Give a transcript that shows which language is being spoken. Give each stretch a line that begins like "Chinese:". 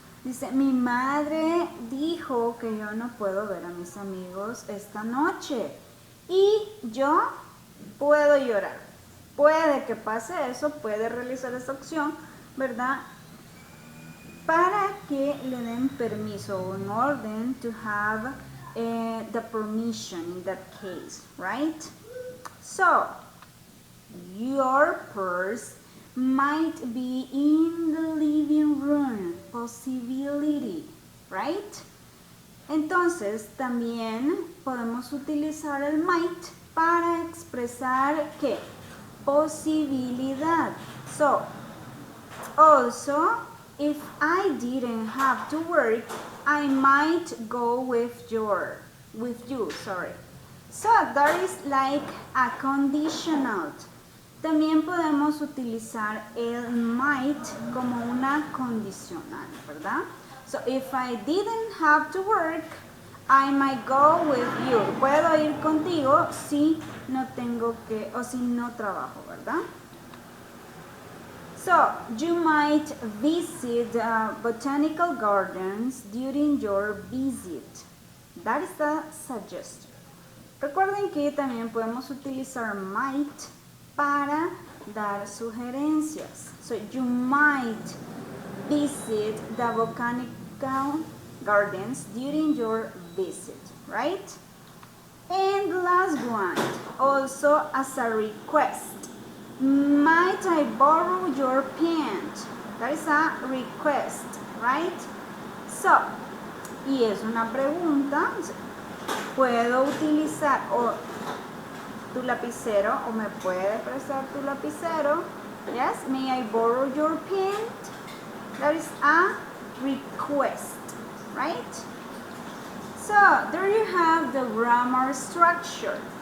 Spanish: Dice, mi madre dijo que yo no puedo ver a mis amigos esta noche y yo puedo llorar. Puede que pase eso, puede realizar esta acción, ¿verdad? Para que le den permiso,
English: in order to have the permission in that case, right? So, your purse might be in the living room, possibility, right?
Spanish: Entonces, también podemos utilizar el might para expresar ¿qué? Posibilidad.
English: So, also, if I didn't have to work, I might go with you, sorry. So, that is like a conditional.
Spanish: También podemos utilizar el might como una condicional, ¿verdad?
English: So, if I didn't have to work, I might go with you.
Spanish: Puedo ir contigo si no tengo que, o si no trabajo, ¿verdad?
English: So, you might visit botanical gardens during your visit. That is the suggestion.
Spanish: Recuerden que también podemos utilizar might para dar sugerencias.
English: So, you might visit the botanical gardens during your visit, right? And the last one, also as a request. Might I borrow your pen? That is a request, right?
Spanish: So, y es una pregunta, ¿puedo utilizar tu lapicero o me puede prestar tu lapicero?
English: Yes, may I borrow your pen? That is a request, right? So, there you have the grammar structure.